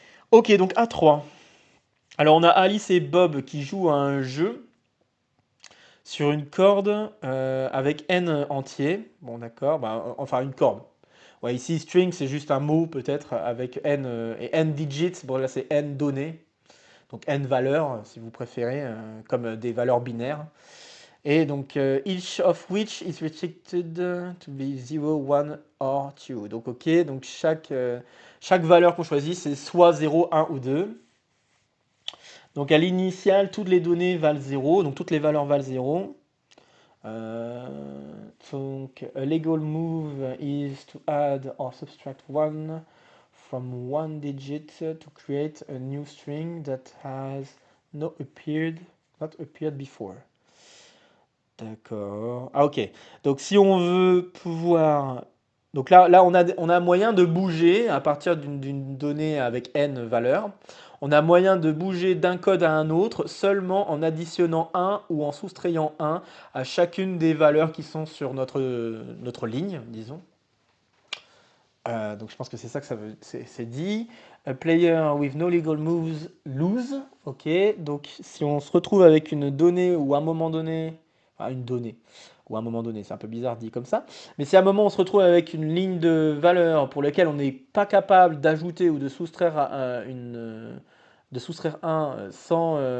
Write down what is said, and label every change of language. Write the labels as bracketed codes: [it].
[fr] Ok, donc A3. Alors, on a Alice et Bob qui jouent à un jeu sur une corde avec n entier. Bon, d'accord. Bah, enfin, une corde. Ouais, ici, string, c'est juste un mot peut-être avec n et n digits. Bon, là, c'est n données. Donc n valeurs, si vous préférez, comme des valeurs binaires. Et donc, [en] each of which is restricted to be 0, 1 or 2. [fr] Donc, ok, donc chaque valeur qu'on choisit, c'est soit 0, 1 ou 2. Donc, à l'initiale, toutes les données valent 0, donc toutes les valeurs valent 0. [en] Donc, a legal move is to add or subtract one from one digit to create a new string that has not appeared before. [fr] D'accord. Ah, ok. Donc, si on veut pouvoir. Donc là on a moyen de bouger à partir d'une donnée avec n valeurs. On a moyen de bouger d'un code à un autre seulement en additionnant 1 ou en soustrayant 1 à chacune des valeurs qui sont sur notre ligne, disons. Donc je pense que c'est ça que c'est dit. [en] A player with no legal moves lose. [fr] Ok, donc si on se retrouve avec une donnée ou à un moment donné, enfin une donnée, ou à un moment donné, c'est un peu bizarre dit comme ça, mais si à un moment on se retrouve avec une ligne de valeur pour laquelle on n'est pas capable d'ajouter ou de soustraire de soustraire 1 sans